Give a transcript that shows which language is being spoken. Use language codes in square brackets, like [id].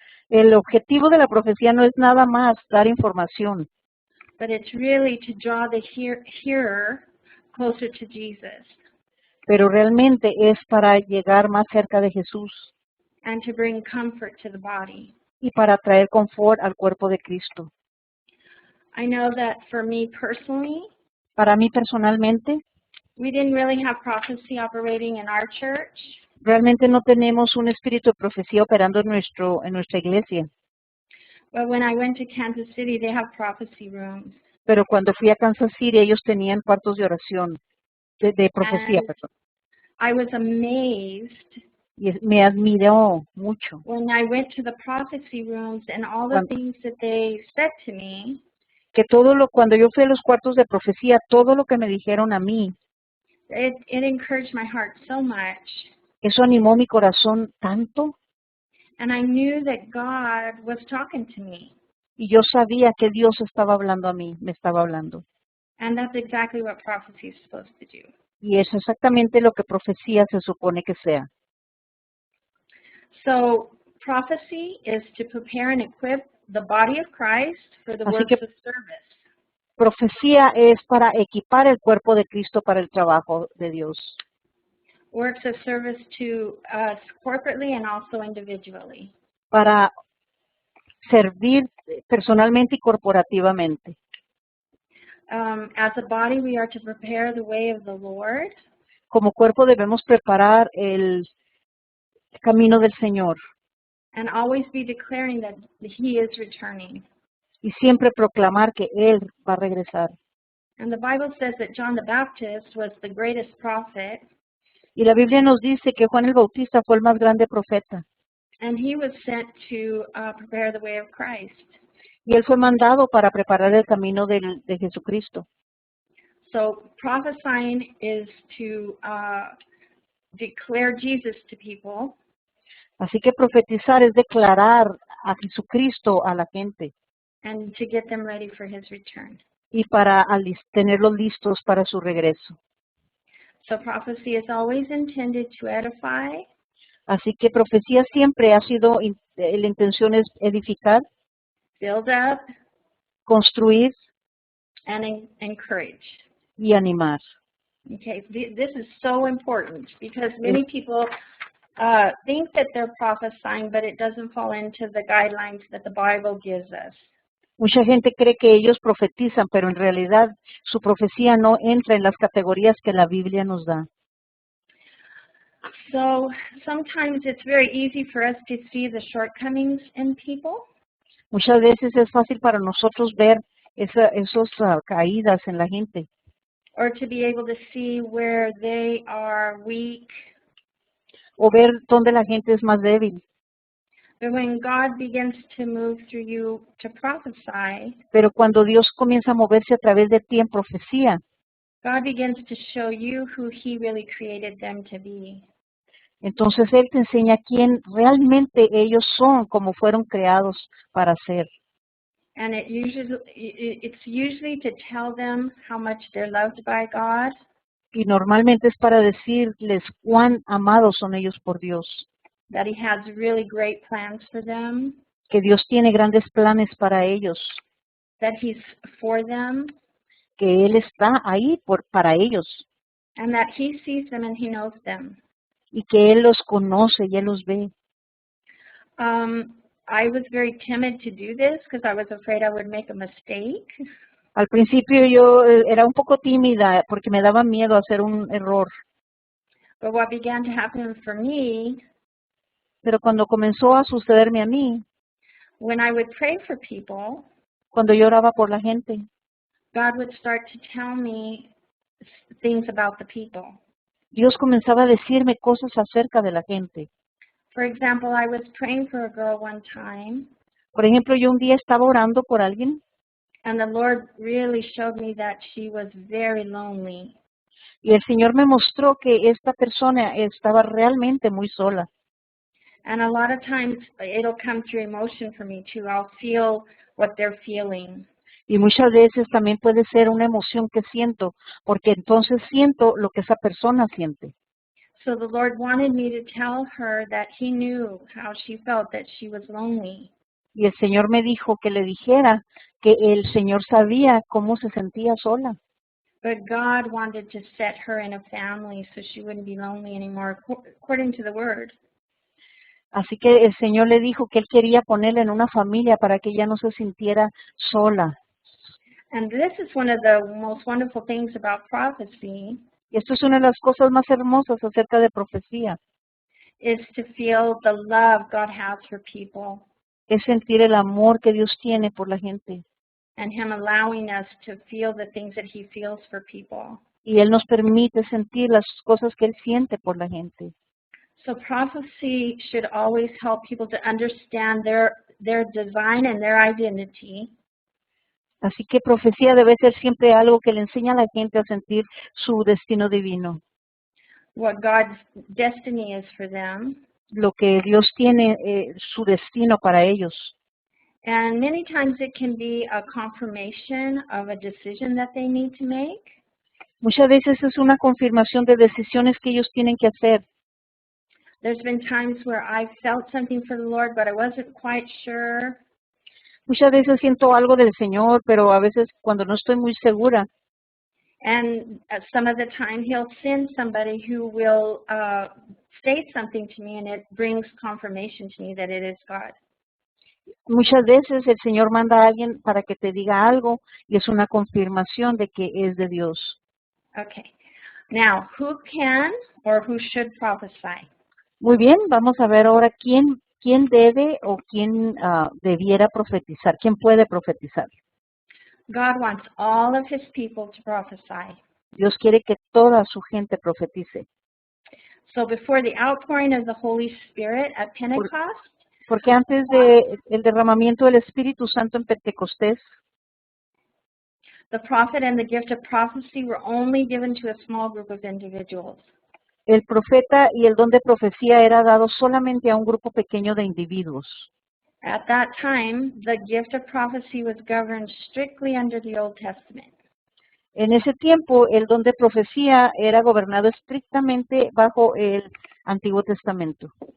[es] El objetivo de la profecía no es nada más dar información, [en] but it's really to draw the hearer closer to Jesus [es] pero realmente es para llegar más cerca de Jesús [en] and to bring comfort to the body. [es] y para traer confort al cuerpo de Cristo. [en] I know that for me personally, [es] Para mí personalmente, [en] we didn't really have prophecy operating in our church, [es] realmente no tenemos un espíritu de profecía operando en nuestra iglesia, [en] but when I went to Kansas City, they have prophecy rooms. [es] pero cuando fui a Kansas City ellos tenían cuartos de oración, de profecía, [en] And [es] perdón. [en] I was amazed [es] Y me admiró mucho [en] when I went to the prophecy rooms and all the [es] Cuando- [en] things that they said to me, [es] que cuando yo fui a los cuartos de profecía, todo lo que me dijeron a mí, [en] it encouraged my heart so much. [es] eso animó mi corazón tanto [en] And I knew that God was talking to me. [es] y yo sabía que Dios estaba hablando a mí, me estaba hablando. [en] And that's exactly what prophecy is supposed to do. [es] Y es exactamente lo que profecía se supone que sea. [en] So prophecy is to prepare and equip the body of Christ for the [es] Así [en] works [es] que- [en] of service. [es] Profecía es para equipar el cuerpo de Cristo para el trabajo de Dios. [en] Works of service to us corporately and also individually. [es] Para servir personalmente y corporativamente. [en] As a body, we are to prepare the way of the Lord. [es] Como cuerpo debemos preparar el camino del Señor [en] And always be declaring that He is returning. [es] y siempre proclamar que Él va a regresar. [en] And the Bible says that John the Baptist was the greatest prophet, [es] Y la Biblia nos dice que Juan el Bautista fue el más grande profeta [en] and he was sent to prepare the way of Christ. [es] y él fue mandado para preparar el camino de Jesucristo. [en] So prophesying is to declare Jesus to people, [es] Así que profetizar es declarar a Jesucristo a la gente [en] and to get them ready for His return. [es] y para tenerlos listos para su regreso. [en] So prophecy is always intended to edify, [es] Así que profecía siempre ha sido, la intención es edificar, [en] build up, [es] construir [en] and encourage. [es] y animar. [en] Okay, this is so important because many people think that they're prophesying, but it doesn't fall into the guidelines that the Bible gives us. [es] Mucha gente cree que ellos profetizan, pero en realidad su profecía no entra en las categorías que la Biblia nos da. [en] So sometimes it's very easy for us to see the shortcomings in people, [es] Muchas veces es fácil para nosotros ver esas caídas en la gente [en] or to be able to see where they are weak. [es] o ver dónde la gente es más débil. [en] But when God begins to move through you to prophesy, [es] Pero cuando Dios comienza a moverse a través de ti en profecía, [en] God begins to show you who He really created them to be. [es] entonces Él te enseña quién realmente ellos son, como fueron creados para ser. [en] And it's usually to tell them how much they're loved by God, [es] Y normalmente es para decirles cuán amados son ellos por Dios, [en] that He has really great plans for them, [es] que Dios tiene grandes planes para ellos, [en] that He's for them, [es] que Él está ahí para ellos [en] and that He sees them and He knows them. [es] y que Él los conoce y Él los ve. [en] I was very timid to do this because I was afraid I would make a mistake. [es] Al principio yo era un poco tímida porque me daba miedo hacer un error, [en] But what began to happen for me, [es] pero cuando comenzó a sucederme a mí, [en] when I would pray for people, [es] cuando yo oraba por la gente, [en] God would start to tell me things about the people. [es] Dios comenzaba a decirme cosas acerca de la gente. [en] For example, I was praying for a girl one time, [es] Por ejemplo, yo un día estaba orando por alguien [en] and the Lord really showed me that she was very lonely. [es] y el Señor me mostró que esta persona estaba realmente muy sola. [en] And a lot of times it'll come through emotion for me too. I'll feel what they're feeling. [es] Y muchas veces también puede ser una emoción que siento, porque entonces siento lo que esa persona siente. [en] So the Lord wanted me to tell her that He knew how she felt, that she was lonely. [es] Y el Señor me dijo que le dijera que el Señor sabía cómo se sentía sola. [en] But God wanted to set her in a family so she wouldn't be lonely anymore, according to the Word. [es] Así que el Señor le dijo que Él quería ponerla en una familia para que ella no se sintiera sola. [en] And this is one of the most wonderful things about prophecy, [es] Y esto es una de las cosas más hermosas acerca de profecía, [en] is to feel the love God has for people [es] es sentir el amor que Dios tiene por la gente. [en] and Him allowing us to feel the things that He feels for people. [es] Y Él nos permite sentir las cosas que Él siente por la gente. [en] So prophecy should always help people to understand their design and their identity, [es] Así que profecía debe ser siempre algo que le enseña a la gente a sentir su destino divino, [en] what God's destiny is for them. [es] lo que Dios tiene, su destino para ellos. [en] And many times it can be a confirmation of a decision that they need to make. [es] Muchas veces es una confirmación de decisiones que ellos tienen que hacer. [en] There's been times where I felt something for the Lord, but I wasn't quite sure. [es] Muchas veces siento algo del Señor, pero a veces cuando no estoy muy segura, [en] And some of the time He'll send somebody who will state something to me, and it brings confirmation to me that it is God. [es] muchas veces el Señor manda a alguien para que te diga algo y es una confirmación de que es de Dios. [en] Okay. Now, who can or who should prophesy? [es] Muy bien, vamos a ver ahora quién debe o quién debiera profetizar, quién puede profetizar. [en] God wants all of His people to prophesy. [es] Dios quiere que toda su gente profetice. [en] So before the outpouring of the Holy Spirit at Pentecost, [es] Porque antes de el derramamiento del Espíritu Santo en Pentecostés, [en] the prophet and the gift of prophecy were only given to a small group of individuals. [es] el profeta y el don de profecía era dado solamente a un grupo pequeño de individuos. [en] At that time, the gift of prophecy was governed strictly under the Old Testament. [es] En ese tiempo, el don de profecía era gobernado estrictamente bajo el Antiguo Testamento.